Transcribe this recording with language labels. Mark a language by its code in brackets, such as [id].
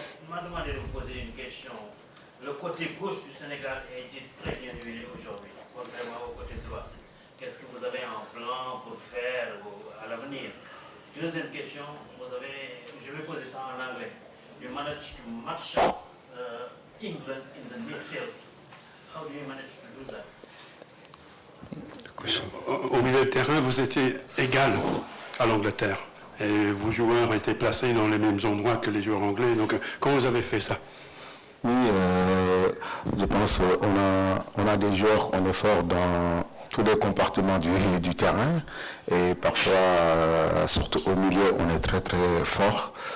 [fr] M'a demandé de vous poser une question. Le côté gauche du Sénégal a été très bien huilé aujourd'hui, contrairement au côté droit. Qu'est-ce que vous avez en plan pour faire à l'avenir? Deuxième question, je vais poser ça en anglais. [en] You managed to match up England in the midfield. How do you manage to do that? [fr] Au milieu de terrain, vous étiez égal à l'Angleterre. Et vos joueurs étaient placés dans les mêmes endroits que les joueurs anglais. Donc, comment vous avez fait ça? Oui, je pense qu'on a des joueurs, on est fort dans tous les compartiments du terrain et parfois, surtout au milieu, on est très très fort.